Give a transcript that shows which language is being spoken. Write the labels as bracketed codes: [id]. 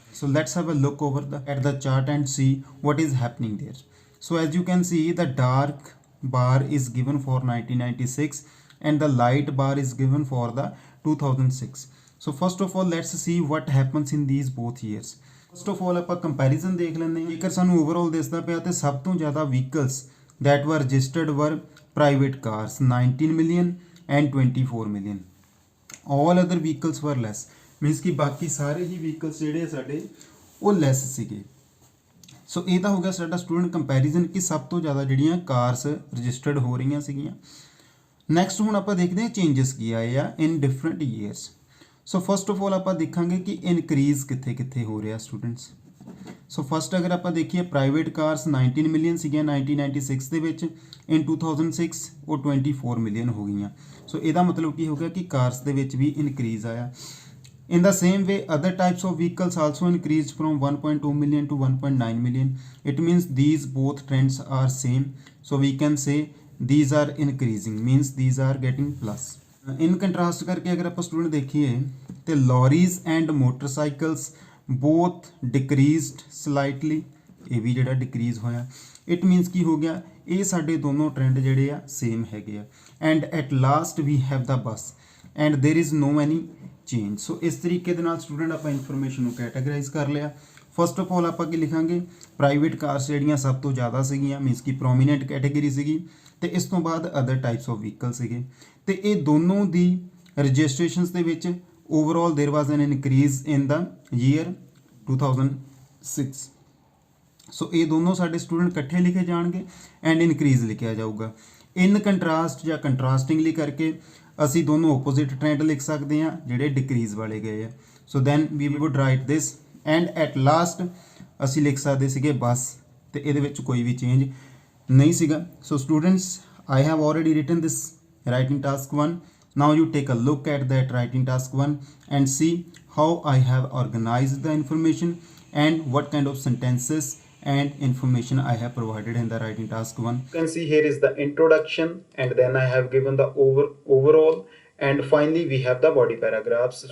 [en] So let's have a look over at the chart and see what is happening there. So as you can see, the dark bar is given for 1996 and the light bar is given for the 2006. So first of all, let's see what happens in these both years. First of all, [pa] ਆਪਾਂ comparison ਦੇਖ ਲੈਂਦੇ ਹਾਂ। ਜੇਕਰ ਸਾਨੂੰ overall ਦਿਸਦਾ ਪਿਆ ਤੇ ਸਭ ਤੋਂ ਜ਼ਿਆਦਾ vehicles [en] that were registered were private cars, 19 million and 24 million. All other vehicles were less, means [pa] ਕਿ ਬਾਕੀ ਸਾਰੇ ਹੀ ਵਹੀਕਲਸ ਜਿਹੜੇ ਸਾਡੇ ਉਹ ਲੈਸ ਸੀਗੇ। ਸੋ ਇਹ ਤਾਂ ਹੋ ਗਿਆ ਸਾਡਾ ਸਟੂਡੈਂਟ ਕੰਪੈਰੀਜ਼ਨ ਕਿ ਸਭ ਤੋਂ ਜ਼ਿਆਦਾ ਜਿਹੜੀਆਂ ਕਾਰਸ ਰਜਿਸਟਰਡ ਹੋ ਰਹੀਆਂ ਸੀਗੀਆਂ। ਨੈਕਸਟ ਹੁਣ ਆਪਾਂ ਦੇਖਦੇ ਹਾਂ ਚੇਂਜਸ ਕੀ ਆਏ ਆ [en] In different years. [pa] So first of all ਆਪਾਂ ਦੇਖਾਂਗੇ ਕਿ ਇਨਕਰੀਜ਼ ਕਿੱਥੇ ਕਿੱਥੇ ਹੋ ਰਿਹਾ ਸਟੂਡੈਂਟਸ। ਸੋ ਫਸਟ ਅਗਰ ਆਪਾਂ ਦੇਖੀਏ, ਪ੍ਰਾਈਵੇਟ ਕਾਰਸ 19 ਮਿਲੀਅਨ ਸੀਗੀਆਂ 1996 ਦੇ ਵਿੱਚ, ਇਨ 2006 ਉਹ 24 ਮਿਲੀਅਨ ਹੋ ਗਈਆਂ। ਸੋ ਇਹਦਾ ਮਤਲਬ ਕੀ ਹੋ ਗਿਆ ਕਿ ਕਾਰਸ ਦੇ ਵਿੱਚ ਵੀ ਇਨਕਰੀਜ਼ ਆਇਆ। [en] In the same way, other types of vehicles also increased from 1.2 million to 1.9 million. It means these both trends are same. So we can say these are increasing, means these are getting plus. In contrast [hi] करके अगर आप student देखिए तो [en] lorries and motorcycles both decreased slightly, [pa] ਇਹ ਵੀ ਜਿਹੜਾ [en] decrease ਹੋਇਆ। It means [pa] ਕੀ ਹੋ ਗਿਆ, ਇਹ ਸਾਡੇ ਦੋਨੋਂ trend ਜਿਹੜੇ ਆ same ਹੈਗੇ ਆ। [en] And at last we have the bus and there is no any change. [pa] ਸੋ ਇਸ ਤਰੀਕੇ ਦੇ ਨਾਲ ਸਟੂਡੈਂਟ ਆਪਾਂ ਇਨਫੋਰਮੇਸ਼ਨ ਨੂੰ ਕੈਟਾਗਰਾਈਜ਼ ਕਰ ਲਿਆ। ਫਸਟ ਆਫ ਆਲ ਆਪਾਂ ਕੀ ਲਿਖਾਂਗੇ, ਪ੍ਰਾਈਵੇਟ ਕਾਰਸ ਜਿਹੜੀਆਂ ਸਭ ਤੋਂ ਜ਼ਿਆਦਾ ਸੀਗੀਆਂ, ਮੀਨਸ ਕਿ ਪ੍ਰੋਮੀਨੈਂਟ ਕੈਟੇਗਰੀ ਸੀਗੀ, ਤੇ ਇਸ ਤੋਂ ਬਾਅਦ ਅਦਰ ਟਾਈਪਸ ਆਫ ਵਹੀਕਲ ਸੀਗੇ, ਤੇ ਇਹ ਦੋਨੋਂ ਦੀ ਰਜਿਸਟ੍ਰੇਸ਼ਨਸ ਦੇ ਵਿੱਚ [en] Overall there was an increase in the year 2006। [pa] ਸੋ ਇਹ ਦੋਨੋਂ ਸਾਡੇ ਸਟੂਡੈਂਟ ਇਕੱਠੇ ਲਿਖੇ ਜਾਣਗੇ ਐਂਡ ਇਨਕਰੀਜ਼ ਲਿਖਿਆ ਜਾਊਗਾ। ਇਨ ਕੰਟਰਾਸਟ ਜਾਂ ਕੰਟਰਾਸਟਿੰਗਲੀ ਕਰਕੇ ਅਸੀਂ ਦੋਨੋਂ ਓਪੋਜ਼ਿਟ ਟ੍ਰੈਂਡ ਲਿਖ ਸਕਦੇ ਹਾਂ ਜਿਹੜੇ ਡਿਕਰੀਜ਼ ਵਾਲੇ ਗਏ ਆ। [en] so then we would write this and at last [pa] ਅਸੀਂ ਲਿਖ ਸਕਦੇ ਸੀਗੇ ਬਸ, ਤੇ ਇਹਦੇ ਵਿੱਚ ਕੋਈ ਵੀ ਚੇਂਜ ਨਹੀਂ ਸੀਗਾ। [en] So students, I have already written this writing task 1. Now you take a look at that writing task 1 and see how I have organized the information and what kind of sentences and information I have provided in the writing task 1. You can see here is the introduction, and then I have given the overall, and finally we have the body paragraphs.